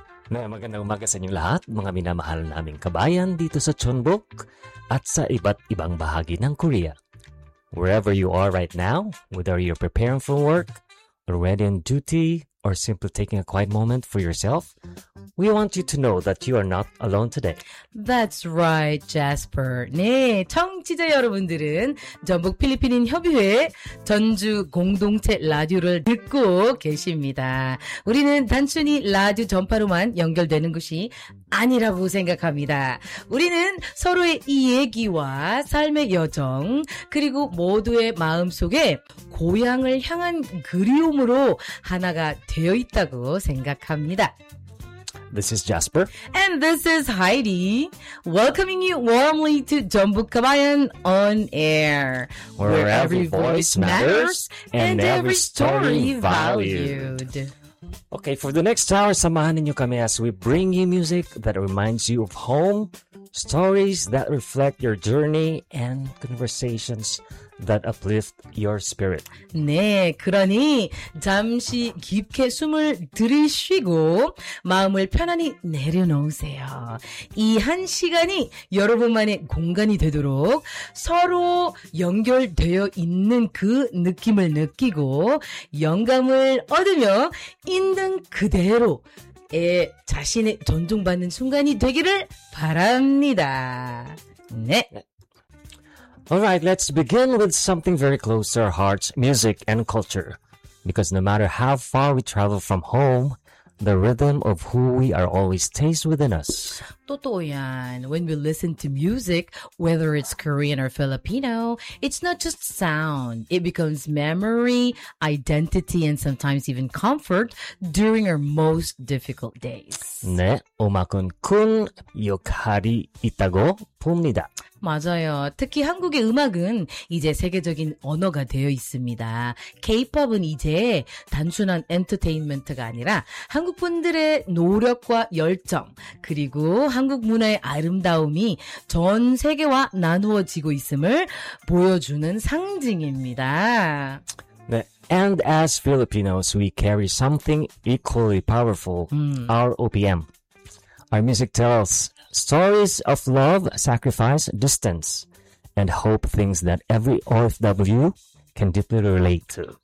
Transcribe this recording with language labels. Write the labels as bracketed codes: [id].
[tl] Na magandang umaga sa inyong lahat, mga minamahal naming kabayan dito sa Chonbuk at sa iba't ibang bahagi ng Korea. [en] Wherever you are right now, whether you're preparing for work, already on duty, or simply taking a quiet moment for yourself, we want you to know that you are not alone today. That's right, Jasper. [ko] 네, 청취자 여러분들은 전북 필리핀인 협의회 전주 공동체 라디오를 듣고 계십니다. 우리는 단순히 라디오 전파로만 연결되는 것이 아니라고 생각합니다. 우리는 서로의 이야기와 삶의 여정, 그리고 모두의 마음속에 고향을 향한 그리움으로 하나가 되어 있다고 생각합니다. [en] This is Jasper. And this is Heidi. Welcoming you warmly to Jeonbuk Kabayan on air. Where every voice matters and every story valued. Okay, for the next hour, [tl] samahan ninyo kami [en] as we bring you music that reminds you of home, stories that reflect your journey, and conversations that uplift your spirit. [ko] 네, 그러니 잠시 깊게 숨을 들이쉬고 마음을 편안히 내려놓으세요. 이 한 시간이 여러분만의 공간이 되도록 서로 연결되어 있는 그 느낌을 느끼고 영감을 얻으며 있는 그대로 에 자신의 존중받는 순간이 되기를 바랍니다. 네. [en] Alright, let's begin with something very close to our hearts, music and culture. Because no matter how far we travel from home, the rhythm of who we are always stays within us. [tl] 또또 yan. [en] When we listen to music, whether it's Korean or Filipino, it's not just sound. It becomes memory, identity, and sometimes even comfort during our most difficult days. [ko] 네, 음악은 큰 역할이 있다고 봅니다. 맞아요. 특히 한국의 음악은 이제 세계적인 언어가 되어 있습니다. K-POP은 이제 단순한 엔터테인먼트가 아니라 한국 분들의 노력과 열정, 그리고 한국 문화의 아름다움이 전 세계와 나누어지고 있음을 보여주는 상징입니다. 네. [en] And as Filipinos, we carry something equally powerful, our OPM. Our music tells stories of love, sacrifice, distance, and hope, things that every OFW can deeply relate to.